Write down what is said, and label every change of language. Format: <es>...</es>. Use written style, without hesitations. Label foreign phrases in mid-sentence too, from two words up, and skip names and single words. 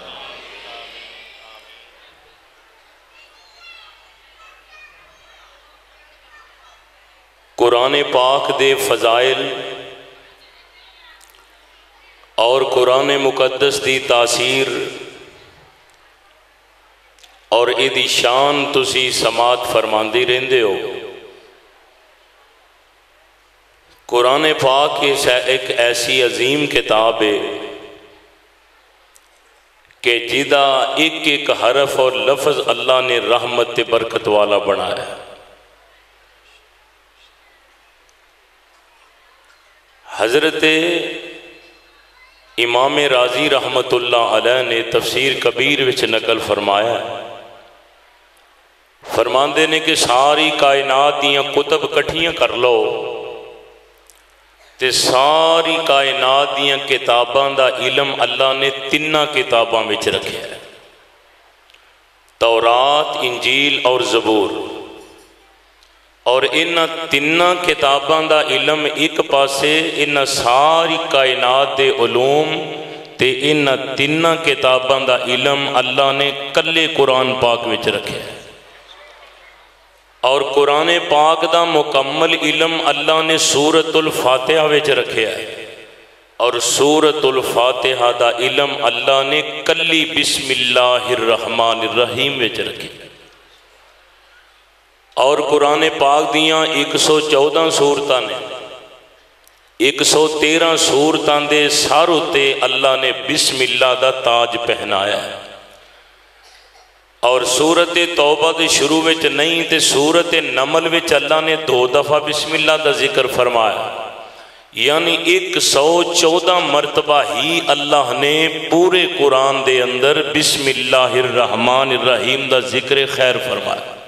<pa>قرآن پاک دے فضائل اور قرآن مقدس دی تاثیر اور ایدی شان تسی سماعت فرماندی رہندے ہو۔</pa> <ur>قرآن پاک ایک ایسی عظیم کتاب ہے کہ جدا ایک ایک حرف اور لفظ اللہ نے رحمت برکت والا بنایا ہے۔</ur> <pa>حضرت امام راضی</pa> <ar>رحمت اللہ علیہ</ar> <pa>نے تفسیر کبیر وچ نقل فرمایا ہے، فرماندے نے کہ ساری کائنات دیاں کتب کٹھیاں کر لو تے ساری کائنات دیاں کتاباں دا علم اللہ نے تیناں کتاباں وچ رکھیا ہے، تورات، انجیل اور زبور، اور انہاں تیناں کتاباں دا علم ایک پاسے انہاں ساری کائنات دے علوم تے انہاں تیناں کتاباں دا علم اللہ نے کلے قرآن پاک وچ رکھیا ہے، اور قرآن پاک دا مکمل علم اللہ نے سورۃ الفاتحہ وچ رکھیا ہے، اور سورۃ الفاتحہ دا علم اللہ نے کلی</pa> <ar>بسم اللہ الرحمن الرحیم</ar> <pa>وچ رکھیا ہے، اور قرآن پاک دیاں 114 سورتاں نے 113 سورتاں دے ساروں تے اللہ نے بسم اللہ دا تاج پہنایا ہے، اور سورت توبہ دے شروع وچ نہیں تے سورت نمل وچ اللہ نے 2 دفعہ بسم اللہ دا ذکر فرمایا، یعنی 114 مرتبہ ہی اللہ نے پورے قرآن دے اندر</pa> <ar>بسم اللہ الرحمن الرحیم</ar> <pa>دا ذکر خیر فرمایا۔</pa>